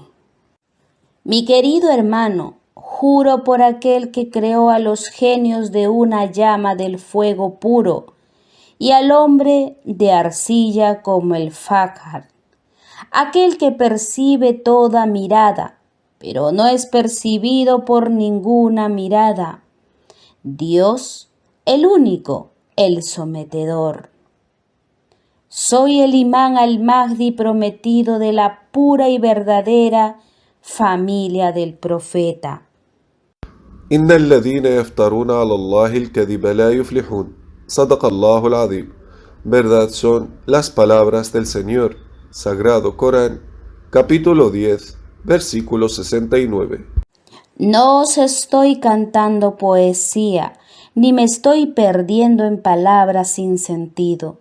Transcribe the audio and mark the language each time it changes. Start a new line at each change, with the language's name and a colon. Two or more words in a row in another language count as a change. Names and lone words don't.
Spanish: Mi querido hermano, juro por aquel que creó a los genios de una llama del fuego puro y al hombre de arcilla como el Fakhar, aquel que percibe toda mirada, pero no es percibido por ninguna mirada. Dios, el único, el sometedor. Soy el imán al-Mahdi prometido de la pura y verdadera familia del profeta.
Arabic: إن الذين يفترون على الله الكذب لا يفلحون. صدق الله العظيم.
Spanish: Verdad son las palabras del Señor. Sagrado Corán, capítulo 10, versículo 69. No os estoy cantando poesía, ni me estoy perdiendo en palabras sin sentido.